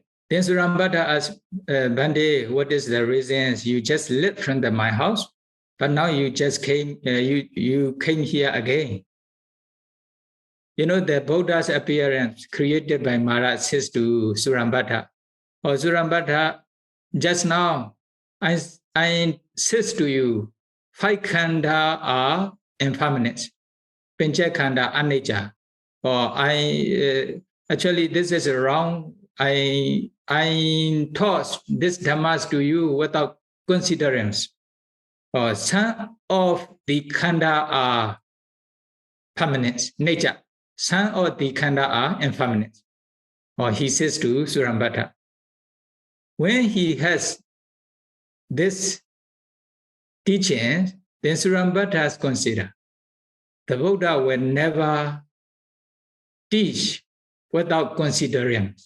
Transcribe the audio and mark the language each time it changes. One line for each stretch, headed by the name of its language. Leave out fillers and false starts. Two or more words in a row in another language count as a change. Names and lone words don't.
English: Then Surambhata asked, Bande, what is the reason you just left from my house, but now you just came, you came here again? The Buddha's appearance created by Mara says to Surambhata, or Surambhata, just now I says to you, 5 khanda are impermanent.
Pali: Pincha khanda anicca.
English: Or actually this is wrong. I taught this dhammas to you without considerance. Or some of the khanda are permanent nature. Some of the khanda are impermanent. Or he says to Surambhata, when he has this teaching, then Surambhata has considered the Buddha will never teach without considerance.